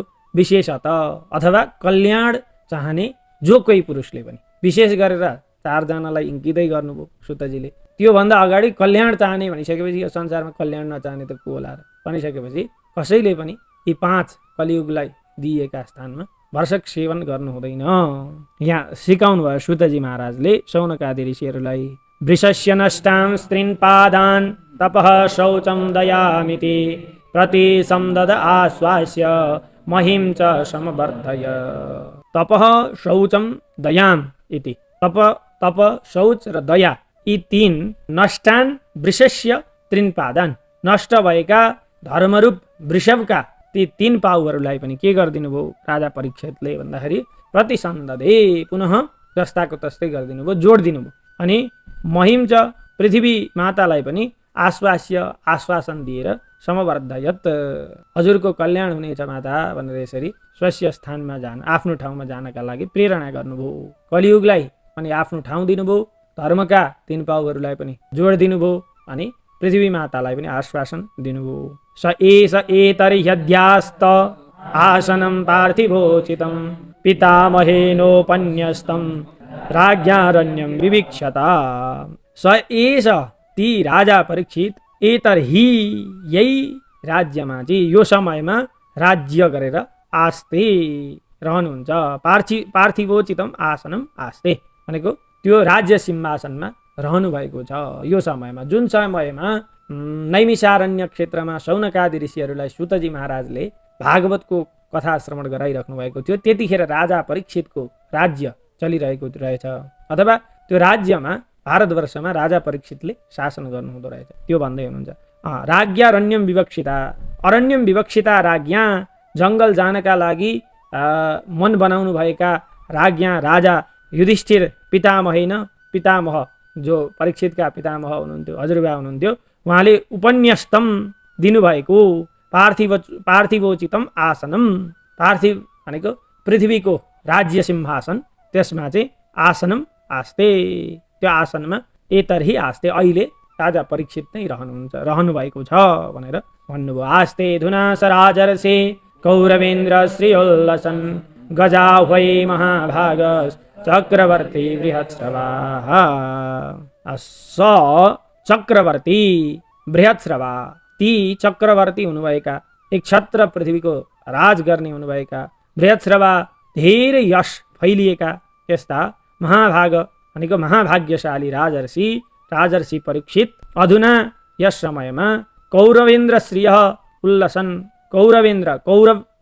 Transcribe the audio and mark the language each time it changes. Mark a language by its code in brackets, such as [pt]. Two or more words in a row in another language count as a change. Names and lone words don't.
[ne] विशेषतः अथवा कल्याण चाहने जो कोही पुरुषले पनि विशेष गरेर 4 जनालाई इङ्गितै गर्नुभयो सुतजीले। त्योभन्दा अगाडि कल्याण चाहने भनिसकेपछि यो संसारमा कल्याण नचाहने त को होला र भनिसकेपछि कसैले पनि यी 5 कलियुगलाई दिएका स्थानमा भरसक सेवन गर्नु हुँदैन। यहाँ सिकाउनु भयो सुतजी महाराजले शौनकादि ऋषिहरूलाई। [sa] वृषस्य नष्टां स्त्रीन् पादान् तपः शौचं दयामिति प्रतिसंदद आश्वास्य महिं च समवर्धय। तपः शौचं दयाम् इति [ne] तप शौच र दया यी 3 [sa] नष्टान् वृषस्य 3 पादान् [ne] नष्ट भएका धर्मरूप वृषभका ती 3 पाउहरूलाई पनि के गरिदिनु भयो राजा परीक्षितले भन्दाखेरि प्रतिसंददे पुनः जस्ताको तस्तै गरिदिनु भयो, जोडिदिनु भयो। अनि महिम च पृथ्वी मातालाई पनि आश्वासन दिएर समवर्धयत हजुरको कल्याण हुनेछ माता भनेर यसरी स्वस्य स्थानमा जान आफ्नो ठाउँमा जानका लागि प्रेरणा गर्नुभयो। कलियुगलाई अनि आफ्नो ठाउँ दिनुभयो, धर्मका 3 पाउहरूलाई पनि जोड दिनुभयो अनि पृथ्वी मातालाई पनि आश्वासन दिनुभयो। [sa] स एष एतर्ह्यद्यास्त आसनं पार्थिवोचितं पितामहेनोपन्यस्तं राज्ञारण्यं विवीक्षता। स एष [ne] ती राजा परीक्षित एतर्हि यही राज्यमा चाहिँ यो समयमा राज्य गरेर आस्ते रहनुहुन्छ। [sa] पार्थिवोचितम आसनम आस्ते [ne] भनेको त्यो राज्य सिंहासनमा रहनु भएको छ। यो समयमा जुन समयमा नैमिषारण्य क्षेत्रमा शौनकादि ऋषिहरूलाई सुतजी महाराजले भागवतको कथा श्रवण गराइराख्नु भएको थियो, त्यतिखेर राजा परीक्षितको राज्य चलिरहेको रहेछ। अथवा त्यो राज्यमा भारतवर्षमा राजा परीक्षितले शासन गर्नुहुँदो रहेछ। त्यो भन्दै हुनुहुन्छ [sa] राज्ञारण्यम विवक्षिता, अरण्यम विवक्षिता राज्ञा [ne] जङ्गल जानका लागि मन बनाउनु भएका राज्ञा राजा युधिष्ठिर पितामह जो परीक्षितका पितामह हुनुहुन्थ्यो, हजुरबा हुनुहुन्थ्यो, उहाँले उपन्यस्तम दिनुभएको [sa] पार्थिवोचितम आसनम, [ne] पार्थिव भनेको पृथ्वीको राज्य सिंहासन, त्यसमा चाहिँ [sa] आसनम आस्ते, [ne] त्यो आसनमा [sa] एतर्हि आस्ते [ne] अहिले राजा परीक्षित नै रहनु भएको छ भनेर भन्नुभयो। [sa] आस्ते धुना सराजर्षे कौरवेन्द्र श्रीयोल्लसन गजाह्वै महाभाग चक्रवर्ती बृहत्स्रवाः। स चक्रवर्ती बृहत्स्रवा [ne] ती चक्रवर्ती हुनुभएका एक छत्र पृथ्वीको राज गर्ने हुनुभएका बृहत्स्रवा धेरै यश फैलिएका यस्ता महाभाग भनेको महाभाग्यशाली राजर्षि परीक्षित अधुना यस समयमा [sa] कौरवेन्द्र श्रीय उल्लसन [ne] कौरव